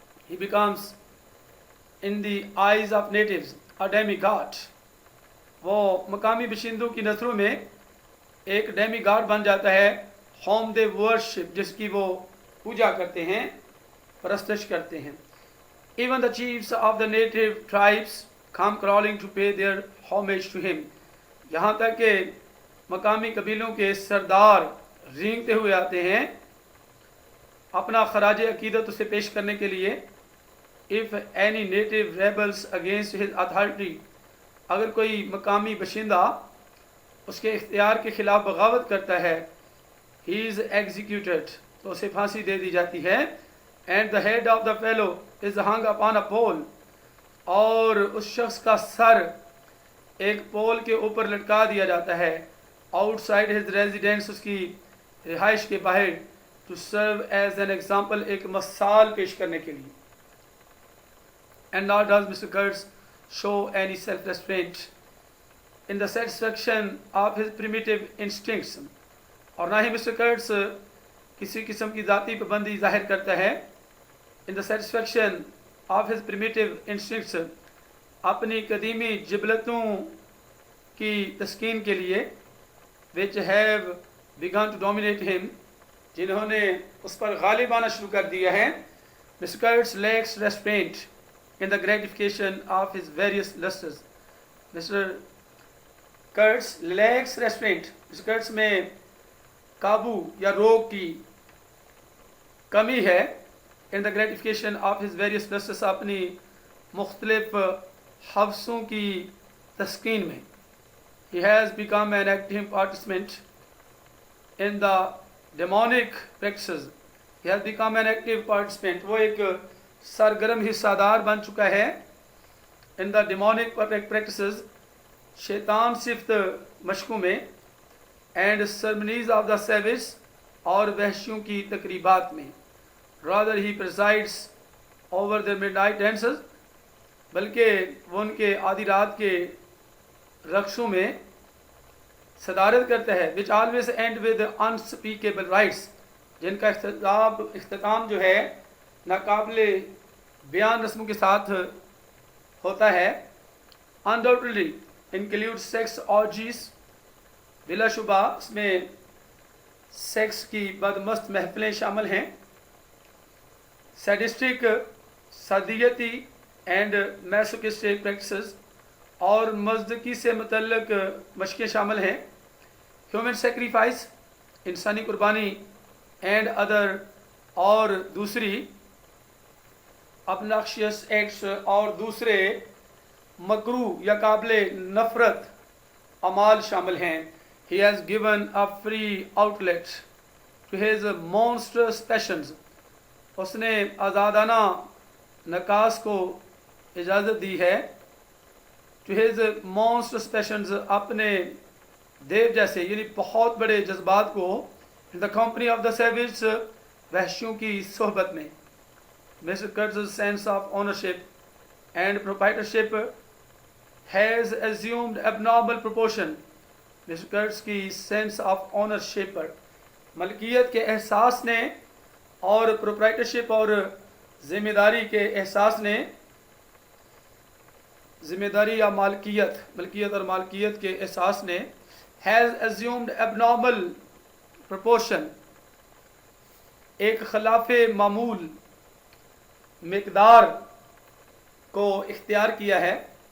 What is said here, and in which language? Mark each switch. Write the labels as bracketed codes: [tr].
[en] he becomes in the eyes of natives a demigod، [ur] وہ مقامی باشندوں کی نظروں میں ایک ڈیمی گاڈ بن جاتا ہے. [en] whom they worship, [ur] جس کی وہ پوجا کرتے ہیں، پرستش کرتے ہیں. [en] Even the chiefs of the native tribes come crawling to pay their homage to him. [ur] یہاں تک کہ مقامی قبیلوں کے سردار رینگتے ہوئے آتے ہیں اپنا خراج عقیدت اسے پیش کرنے کے لیے. [en] If any native rebels against his authority, [ur] اگر کوئی مقامی باشندہ اس کے اختیار کے خلاف بغاوت کرتا ہے, [en] he is executed, [ur] تو اسے پھانسی دے دی جاتی ہے. [en] And the head of the fellow is hung upon a pole, [ur] اور اس شخص کا سر ایک پول کے اوپر لٹکا دیا جاتا ہے. [en] Outside his residence, [ur] اس کی رہائش کے باہر, [en] to serve as an example, [ur] ایک مثال پیش کرنے کے لیے. [en] And nor does Mr. Kurtz show any self-restraint in the satisfaction of his primitive instincts. [ur] اور نہ ہی مسٹر کرٹس کسی قسم کی ذاتی پابندی ظاہر کرتا ہے. [en] in the satisfaction of his primitive instincts, [ur] اپنی قدیمی جبلتوں کی تسکین کے لیے, [en] which have begun to dominate him, [ur] جنہوں نے اس پر غالب آنا شروع کر دیا ہے. [en] Mr. Kurtz lacks restraint in the gratification of his various lusts. Mr. Kurtz lacks restraint. Mr. [ur] Kurtz میں قابو یا روک کی کمی ہے. [en] in the gratification of his various lusts, [ur] اپنی مختلف حوثوں کی تسکین میں. [en] He has become an active participant in the demonic practices. He has become an active participant. [ur] وہ ایک سرگرم حصہ دار بن چکا ہے. [en] in the demonic practices, [ur] شیطان صفت مشقوں میں. [en] and ceremonies of the savage, [ur] اور وحشیوں کی تقریبات میں. [en] rather he presides over their midnight dances, [ur] بلکہ وہ ان کے آدھی رات کے رقصوں میں صدارت کرتا ہے. [en] which always end with unspeakable rites, [ur] جن کا اختتام جو ہے ناقابل بیان رسموں کے ساتھ ہوتا ہے. [en] undoubtedly includes sex orgies, [ur] بلا شبہ اس میں سیکس کی بدمست محفلیں شامل ہیں. [en] sadistic, سادیتی and masochistic practices, [ur] اور مزدکی سے متعلق مشقیں شامل ہیں. [en] human sacrifice, [ur] انسانی قربانی. [en] and other, [ur] اور دوسری [en] obnoxious acts, [ur] اور دوسرے مکروہ یا قابل نفرت اعمال شامل ہیں. [en] He has given a free outlet to his monstrous passions. [ur] اس نے آزادانہ نکاس کو اجازت دی ہے. [en] to his monstrous passions, [ur] اپنے دیو جیسے یعنی بہت بڑے جذبات کو. [en] in the company of the savage, [ur] وحشیوں کی صحبت میں. [en] Mr. Kurtz's sense of ownership and proprietorship has assumed abnormal proportion. Mr. [ur] Kurtz کی [en] sense of ownership, [ur] ملکیت کے احساس نے, اور proprietorship اور ذمہ داری کے احساس نے, ذمہ داری یا ملکیت اور مالکیت کے احساس نے, [en] has assumed abnormal proportion, [ur] ایک خلاف معمول مقدار کو اختیار کیا ہے.